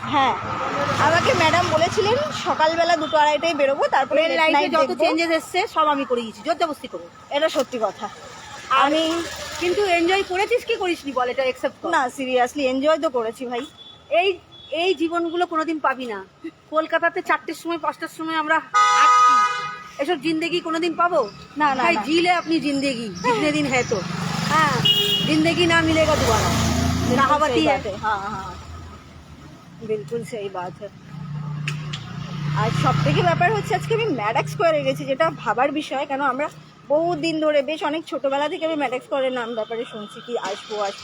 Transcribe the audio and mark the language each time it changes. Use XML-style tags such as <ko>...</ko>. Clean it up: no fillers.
<bn>হ্যাঁ, আমাকে ম্যাডাম বলেছিলেন সকালবেলা 2-2:30টায় বেরোবো, তারপরে যত চেঞ্জেস এসছে সব আমি করে গেছি, জোরজবস্তি করবো। এটা সত্যি কথা। আমি কিন্তু এনজয় করেছিস কি করিসনি বল, এটা অ্যাকসেপ্ট কর। না, সিরিয়াসলি এনজয় তো করেছি ভাই। এই জীবনগুলো কোনোদিন পাবি না। কলকাতাতে 4টের সময় 5টার সময় আমরা হাঁটছি, এসব জিন্দেগি কোনোদিন পাবো না। না ভাই,</bn> <hi>জিলে আপনি জিন্দেগি जितने दिन है तो, हाँ जिंदगी ना मिलेगा दोबारा, कहावत ही है। हाँ हाँ, बिल्कुल सही बात है।</hi> <bn>আর সব থেকে ব্যাপার হচ্ছে, আজকে আমি ম্যাডাক স্কোয়ারে গেছি, যেটা ভাবার বিষয়। কেন, আমরা বহু দিন ধরে, বেশ অনেক ছোটবেলা থেকে আমি ম্যাডাক স্কোয়ারের নাম ব্যাপারে শুনছি, কি আসবো।</bn>